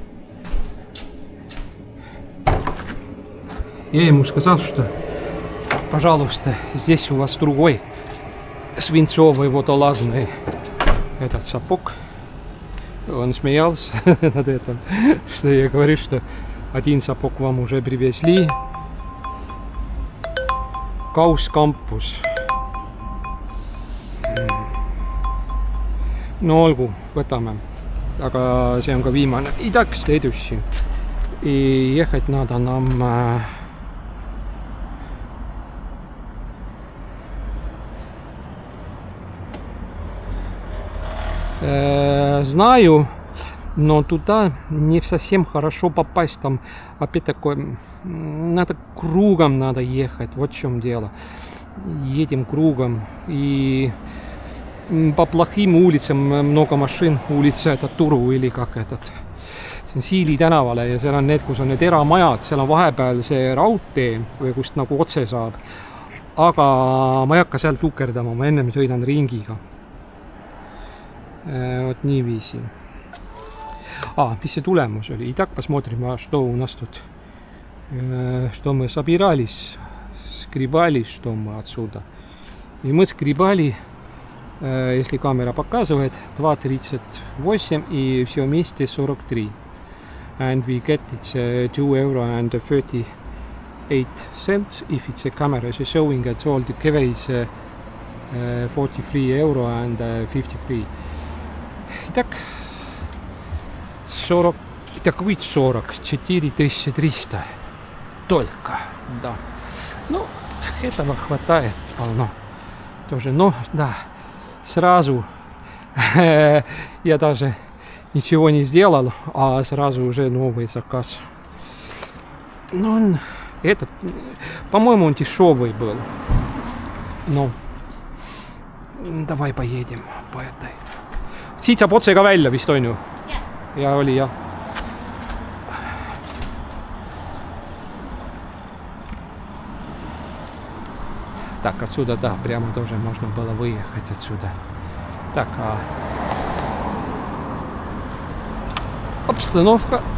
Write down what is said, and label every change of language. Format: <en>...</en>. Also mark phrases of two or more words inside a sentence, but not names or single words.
<ru>Я ему сказал, что, пожалуйста, здесь у вас другой свинцовый водолазный этот сапог. Он смеялся над этим, что я говорю, что один сапог вам уже привезли. Kaus kampus.</ru> <et>No olgu, võtame. Aga see on ka viimane.</et> <ru>И так следующий. И ехать надо нам... Знаю, но туда не совсем хорошо попасть. Там опять такое... Надо кругом надо ехать. Вот в чем дело. Едем кругом. И по плохим улицам много машин. Улица это Turу или как этот.</ru> <et>See on Siili tänavale ja seal on need, kus on need eramajad. Seal on vahepeal see raudtee või kust nagu otse saab. Aga ma ei hakka seal tukerdama. Ma ennem sõidan ringiga. Вот niiviisi. Mis see tulemus oli?</et> <ru>Итак, посмотрим, что у нас тут. Что мы собирались, скребали, что мы отсюда. И мы скребали, если камера показывает, 2.38 и все вместе 43.</ru> <en>And we get it's €2.38 if it's a camera is showing it's all together is €43.53.</en> <ru>Итак, 40, так ведь 44 300 только, да. Ну, этого хватает полно. Тоже, но, да, сразу я даже ничего не сделал, а сразу уже новый заказ. Ну, он, этот, по-моему, он дешевый был. Ну, давай поедем по этой.</ru> <et>Siit saab otse ka välja vist, on ju? Ja oli, jah.</et> <ru>Так, отсюда, да, прямо тоже можно было выехать отсюда. Так, обстановка.</ru>